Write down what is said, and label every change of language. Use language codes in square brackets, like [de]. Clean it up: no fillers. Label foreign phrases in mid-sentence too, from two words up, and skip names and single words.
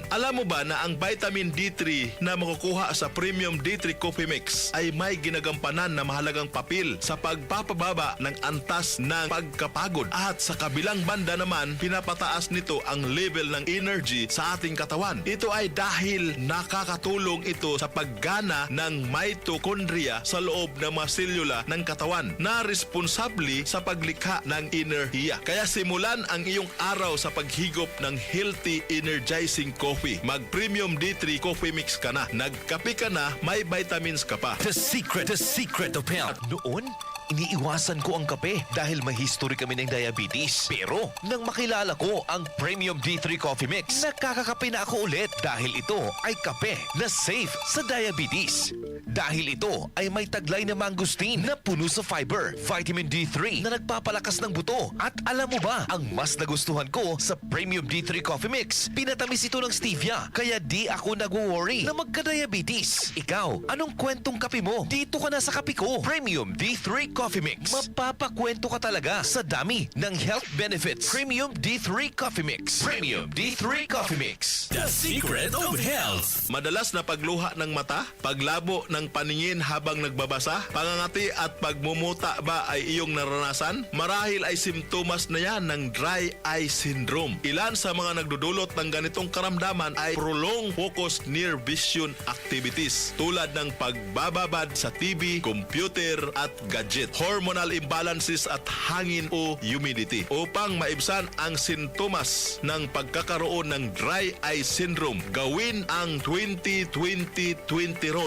[tl] Alam mo ba na ang vitamin D3 na makukuha sa Premium D3 Coffee Mix ay may ginagampanan na mahalagang papel sa pagpapababa ng antas ng pagkapagod at sa kabilang banda naman pinapataas nito ang level ng energy sa ating katawan. Ito ay dahil nakakatulong ito sa paggana ng mitochondria sa loob ng mga selula ng katawan na responsable sa paglikha ng enerhiya. Kaya simulan ang iyong araw sa paghigop ng [en] healthy energizing coffee. [tl] Mag-Premium D3 Coffee Mix ka na. Nagkape ka na, may vitamins ka pa. The Secret of Health. Noon, iniiwasan ko ang kape dahil may history kami ng diabetes. Pero nang makilala ko ang Premium D3 Coffee Mix, nakakakape na ako ulit dahil ito ay kape na safe sa diabetes. Dahil ito ay may taglay na mangustin na puno sa fiber, vitamin D3 na nagpapalakas ng buto. At alam mo ba, ang mas nagustuhan ko sa Premium D3 Coffee Mix, pinatamis ito ng stevia, kaya di ako nagwo-worry na magka-diabetes. Ikaw, anong kwentong kape mo? Dito ka na sa kape ko. Premium D3 Coffee Mix. Mapapakwento ka talaga sa dami ng [en] health benefits. [tl] Premium D3 Coffee Mix. Premium D3 Coffee Mix. The secret of health. Madalas na pagluha ng mata, paglabo ng paningin habang nagbabasa, pangangati at pagmumuta ba ay iyong naranasan? Marahil ay simptomas na yan ng [en] dry eye syndrome. [tl] Ilan sa mga nagdudulot ng ganitong karamdaman ay [en] prolonged focus near vision activities [tl] tulad ng pagbababad sa TV, computer at gadget, [en] hormonal imbalances [tl] at hangin o humidity. Upang maibsan ang sintomas ng pagkakaroon ng [en] dry eye syndrome, [tl] gawin ang 20-20-20 rule.